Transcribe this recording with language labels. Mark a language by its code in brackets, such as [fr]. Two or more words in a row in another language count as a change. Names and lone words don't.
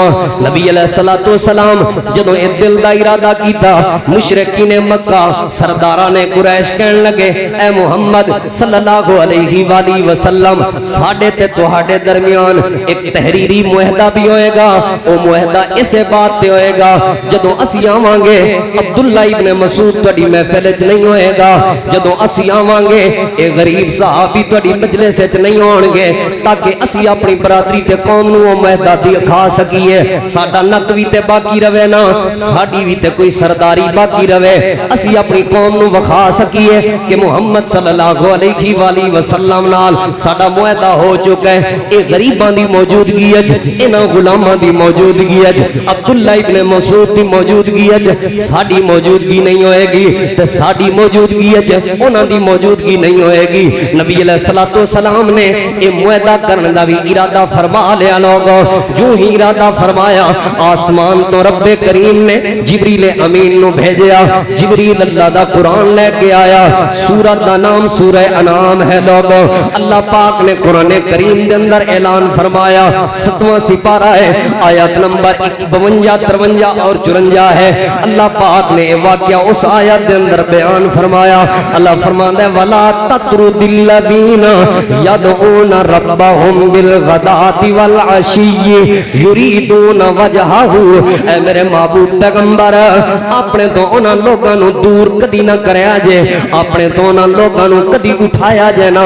[pa] नबी [ar] عليه الصلاة والسلام [pa] جدوں اے دل دا ارادہ کیتا، مشرکین مکہ سرداراں نے قریش کہن لگے اے محمد [ar] صلى الله عليه وسلم [pa] ساڈے تے تہاڈے درمیان ایک تحریری معاہدہ بھی ہوئے گا، وہ معاہدہ اسے بات تے ہوئے گا جدوں اسی آواں گے عبداللہ ابن مسعود تہاڈی محفل چ نہیں ہوئے گا، جدوں اسی آواں گے اے غریب صحابی تہاڈی مجلس چ نہیں ہونگے، تاکہ اسی اپنی برادری تے قوم نوں وہ معاہدہ دکھا سکیے، ساڈا نک بھی تے باقی رہوے نا، ساڈی بھی تے کوئی سرداری باقی رہوے، اسی اپنی قوم نوں وکھا سکیے کہ محمد [ar] صلى الله عليه وسلم [pa] نال ساڈا معاہدہ ہو چکا ہے. یہ غریباں دی موجودگی اج، انہاں غلاماں دی موجودگی اج، عبداللہ ابن مسعود دی موجودگی اج ساڈی موجودگی نہیں ہوئے گی، تے ساڈی موجودگی اج انہاں دی موجودگی نہیں ہوئے گی. नबी [ar] عليه الصلاة والسلام [pa] نے یہ معاہدہ کرنے دا بھی ارادہ فرما لیا. لوگوں جو ہی ارادہ فرمایا آسمان تو ربِ کریم نے جبریل امین نوں بھیجا، جبریل اللہ دا قرآن لے کے آیا، سورت دا نام سورہ انعام ہے. [ur] लोगों اللہ پاک نے قرآن کریم کے اندر اعلان فرمایا، 7واں سپارہ ہے، آیت نمبر 52، 53 اور 54 ہے. اللہ پاک نے واقعہ اس آیت کے اندر بیان فرمایا، اللہ فرماتا ہے [ar] ولا تطرد الذين يدعون ربهم بالغداة والعشي يريدون وجهه. [pa] اے میرے محبوب پیغمبر اپنے تو انہاں لوکاں نوں دور کدی نہ کریا جے، اپنے تو انہاں لوکاں نوں کدی اٹھایا جے نہ.